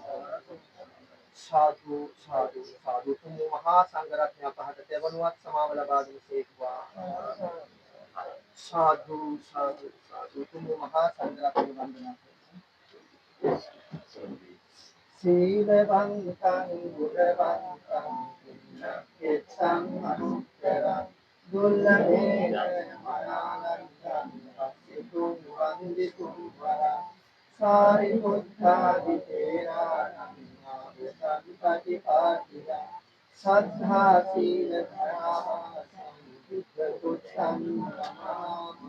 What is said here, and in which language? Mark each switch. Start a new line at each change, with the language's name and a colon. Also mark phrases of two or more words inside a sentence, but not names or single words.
Sinhala: සාදු සාදු සාදු උතුම් වූ මහා සංඝ රත්නය අපහට දෙවනුවත් සමාව ලබා දෙනසේක්වා සාදු සාදු සාදු උතුම් වූ මහා සංඝ රත්නය වන්දනා
Pali: සීලවන්තං ගුණවන්තං එත්තං අනුත්තරං දුල්ලභේන මනාලංකං පස්සිතුං වන්දිතුං වරං සාරිපුත්තාදි තේරාණං ආවසංපටිපාටිලා සද්ධා සීල ධර්මා සම්බුද්ධ කුච්ඡං